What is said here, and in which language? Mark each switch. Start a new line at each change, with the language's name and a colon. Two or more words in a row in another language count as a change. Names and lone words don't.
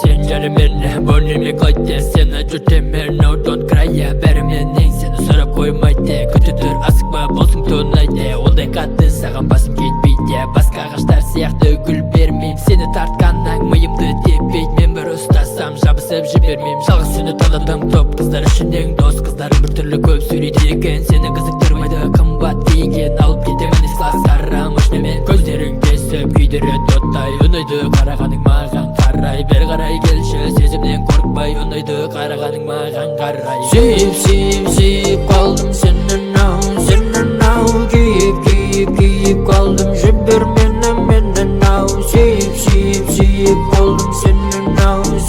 Kazakh: Жарымерне бөлнеме қойды сені жүртемер
English: no don't cry
Kazakh: бәріменен сені сұрап қоймайды күті тұр асықпа болсын тонайды ондай қатты саған басым кетпейді басқа ағаштар сияқты гүл бермейм сені тартқаннан миымды теппейді мен бір ұстасам жабысып жібермейм жалғыз сені таныдым топ қыздар ішінен дос қыздарым біртүрлі көп сөйлейді екен сені қызықтырмайды қымбат киген алып кетемін из класстарға машинамен көздерің тесіп күйдіреді оттай ұнайды қарағаның маған қарай бері қарай келші сезімнен қорықпай ұнайды қарағаның маған қарай сүйіп қалдым сені нау күйіп қалдым жібер мені нау сүйіп қалдым сені нау